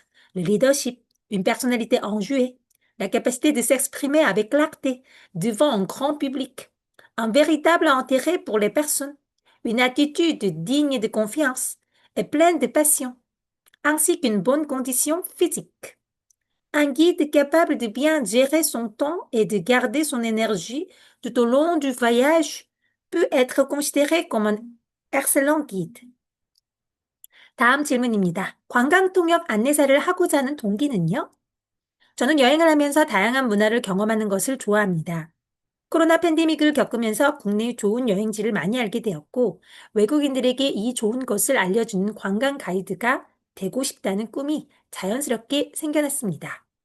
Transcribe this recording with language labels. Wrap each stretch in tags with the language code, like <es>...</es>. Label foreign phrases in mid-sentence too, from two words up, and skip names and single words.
<fr>Le leadership, une personnalité enjouée, la capacité de s'exprimer avec clarté devant un grand public, un véritable intérêt pour les personnes, une attitude digne de confiance et pleine de passion, ainsi qu'une bonne condition physique. Un guide capable de bien gérer son temps et de garder son énergie tout au long du voyage peut être considéré comme un excellent guide.</fr> <ko>다음 질문입니다. 관광 통역 안내사를 하고자 하는 동기는요? 저는 여행을 하면서 다양한 문화를 경험하는 것을 좋아합니다. 코로나 팬데믹을 겪으면서 국내의 좋은 여행지를 많이 알게 되었고, 외국인들에게 이 좋은 것을 알려주는 관광 가이드가 되고 싶다는 꿈이 자연스럽게 생겨났습니다.</ko>